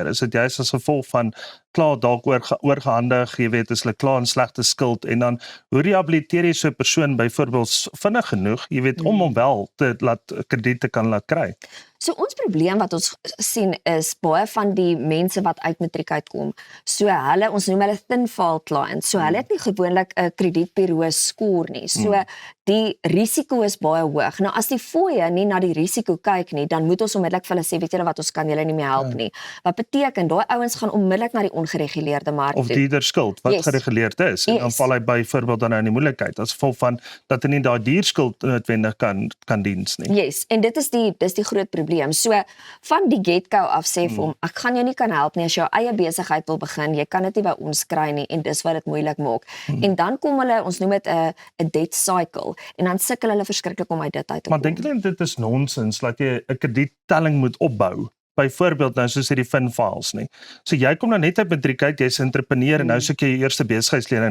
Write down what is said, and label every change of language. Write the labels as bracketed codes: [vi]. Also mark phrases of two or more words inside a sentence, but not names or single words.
[af] Is dit juist as gevolg van klaar dalk oorgehandig, jy weet, is hulle klaar in slegte skuld en dan hoe rehabiliteer jy so 'n persoon byvoorbeeld vinnig genoeg, jy weet, om hom wel te laat krediet te kan laat kry? So ons probleem wat ons sien is baie van die mense wat uit matriek uitkom. So hulle, ons noem hulle [en] thin file clients. [af] So hulle het nie gewoonlik 'n kredietbureau skoor nie. So die risiko is baie hoog. Nou as die fooie nie na die risiko kyk nie, dan moet ons onmiddellik vir hulle sê, weet julle wat, ons kan julle nie meer help nie. Wat beteken daai ouens gaan onmiddellik na die ongereguleerde mark toe. Of dierder skuld wat gereguleerd is en dan val hy byvoorbeeld dan in die moeilikheid as gevolg van dat hy nie daai dierskuld noodwendig kan diens nie. Yes, en dis die groot probleem. So van die get-go af sê vir hom, ek gaan jou nie kan help nie as jy jou eie besigheid wil begin, jy kan dit nie by ons kry nie en dis wat dit moeilik maak. En dan kom hulle, ons noem dit 'n [en] debt cycle [af] en dan sukkel hulle verskriklik om uit dit uit te kom. Maar dink jy dit is nonsens dat jy 'n krediettelling moet opbou? Byvoorbeeld nou soos hierdie [en] fin files [af] nie. So jy kom nou net uit matriek uit, jy's 'n entrepreneur en nou soek jy jou eerste besigheidslening.